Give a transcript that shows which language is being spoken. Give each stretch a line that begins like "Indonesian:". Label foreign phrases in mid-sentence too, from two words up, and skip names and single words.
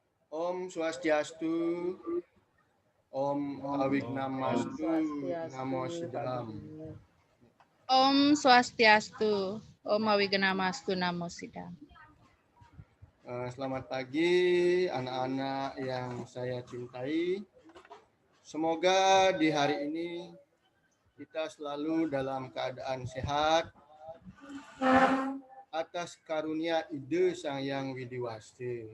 Sanskrit: Om Swastiastu, Om Om Awignamastu, Swastiastu, Namo
Indonesian: Pak
Sanskrit: Sidam.
Indonesian: Guru.
Sanskrit: Om Swastiastu, Om Awigenamastu, Namo Sidam.
Indonesian: Selamat pagi anak-anak yang saya cintai. Semoga di hari ini kita selalu dalam keadaan sehat atas karunia ide Sang Yang Widiwasti.